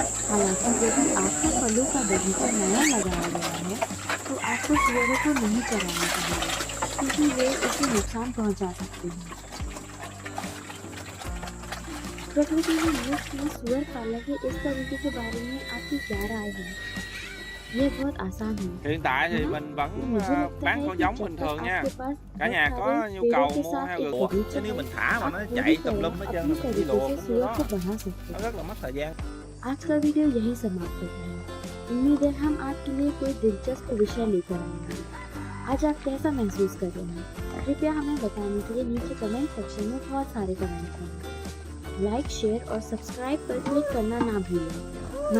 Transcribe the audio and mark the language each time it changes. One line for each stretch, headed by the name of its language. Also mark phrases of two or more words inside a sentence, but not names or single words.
Hindi: हालांकि यदि आपका फलों का बगीचा नया लगाया गया है तो आपको सुअरों को नहीं चराना चाहिए, क्योंकि वे उसे नुकसान पहुंचा सकते हैं। प्रकृति में मुफ्त में सुअर पालने के इस तरीके के बारे में आपकी क्या राय है? ये बहुत आसान है।
Vietnamese: Hiện tại thì mình vẫn bán con giống bình thường nha. Cả nhà có nhu cầu mua heo rừng chứ nếu mình thả mà nó chạy tùm lum hết trơn mình đi luộc nó rất là mất thời gian.
Hindi: आज का वीडियो यही समाप्त होता है। उम्मीद है हम आपके लिए कोई दिलचस्प विषय लेकर आएंगे। आज आप कैसा महसूस कर रहे हैं? कृपया हमें बताने के लिए नीचे
English: comment section
Hindi: में बहुत सारे कमेंट हैं।
English: Like, share
Hindi: और सब्सक्राइब पर क्लिक करना ना भूलें।